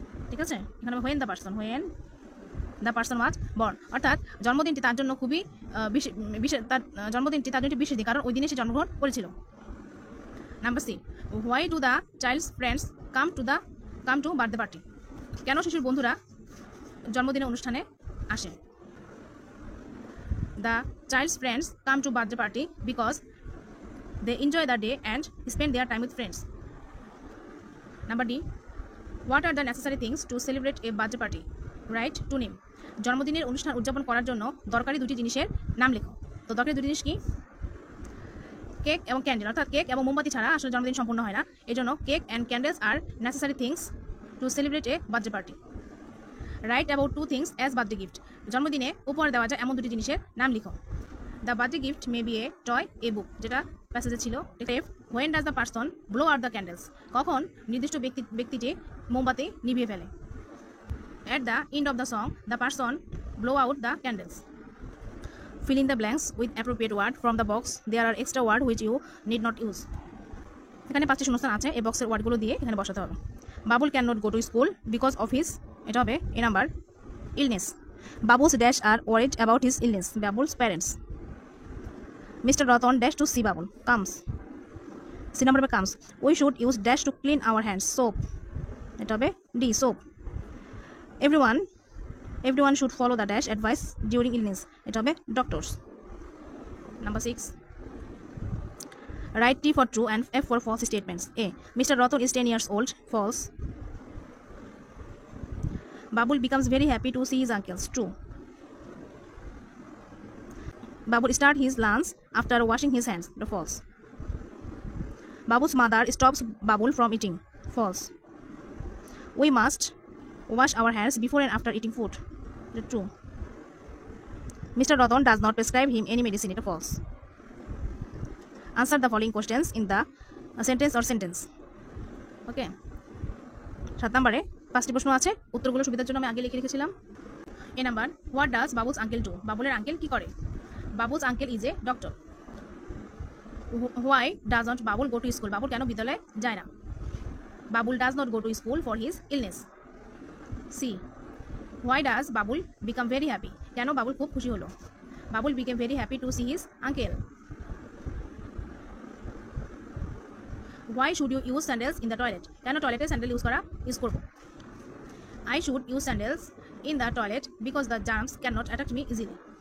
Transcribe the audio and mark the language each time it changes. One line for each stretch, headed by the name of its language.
Bangla: ঠিক আছে, এখানে
English: when the person was born,
Bangla: অর্থাৎ জন্মদিনটি তার জন্য খুবই তার জন্মদিনটি তার জন্য বিশেষ দিন, কারণ ওই দিনে সে জন্মগ্রহণ করেছিল।
English: Number C, why do the child's friends come to birthday party.
Bangla: কেন শিশুর বন্ধুরা জন্মদিনের অনুষ্ঠানে আসে?
English: The childs friends come to birthday party because They enjoy the day and spend their time with friends. Number D. What are the necessary things to celebrate a birthday party? Write two name.
Bangla: জন্মদিনের অনুষ্ঠান উদযাপন করার জন্য দরকারি দুটি জিনিসের নাম লেখো। তো দরকারি দুটি জিনিস কি? কেক এবং ক্যান্ডেল, অর্থাৎ কেক এবং মোমবাতি ছাড়া আসলে জন্মদিন সম্পূর্ণ হয় না। এই জন্য
English: Cake and candles আর necessary things to celebrate a birthday party. Write about two things as birthday gift.
Bangla: জন্মদিনে উপহার দেওয়া যায় এমন দুটি জিনিসের নাম লিখো।
English: the birthday gift may be a toy, a book,
Bangla: যেটা প্যাসেজে ছিল।
English: When does the person blow out the candles.
Bangla: কখন নির্দিষ্ট ব্যক্তিটি মোমবাতি নিভিয়ে ফেলে।
English: At the end of the song, the person blow out the candles. Fill in the blanks with appropriate word from the box. There are extra word which you need not use.
Bangla: এখানে 5টি শূন্যস্থান আছে, এই বক্সের ওয়ার্ডগুলো দিয়ে এখানে বসাতে হবে।
English: Babul can not go to school because of his,
Bangla: এটা হবে এ number, illness.
English: Babu's dash are worried about his illness, Babul's parents. Mister Ratan dash to see Babul, comes,
Bangla: C number হবে
English: Comes. We should use dash to clean our hands, soap,
Bangla: এটা হবে D,
English: Soap. Everyone should follow the dash advice during illness,
Bangla: এটা হবে
English: doctors. Number 6. Write T for true and F for false statements. A. Mr. Ratan is 10 years old, false. Babul becomes very happy to see his uncles, true. Babul starts his lunch after washing his hands, the false. Babul's mother stops Babul from eating, false. We must wash our hands before and after eating food, the true. Mr. Ratan does not prescribe him any medicine, it false. Answer the following questions in the sentence or sentence. Okay.
Bangla: 7 নম্বরে 5টি প্রশ্ন আছে, উত্তরগুলো সুবিধার জন্য আমি আগে লিখে রেখেছিলাম।
English: A number, what does Babu's uncle do?
Bangla: বাবুলের uncle কি করে?
English: Babu's uncle is a doctor. Why does not Babul go to school?
Bangla: Babul কেন বিদ্যালয়ে যায় না?
English: Babul does not go to school for his illness. C. Why does Babul become very happy?
Bangla: কেন বাবুল খুব খুশি হলো?
English: Babul became very happy to see his uncle. Why should you use sandals in the toilet?
Bangla: কেন টয়লেটে স্যান্ডেল ইউজ করব?
English: I should use sandals in the toilet because the germs cannot attack me easily.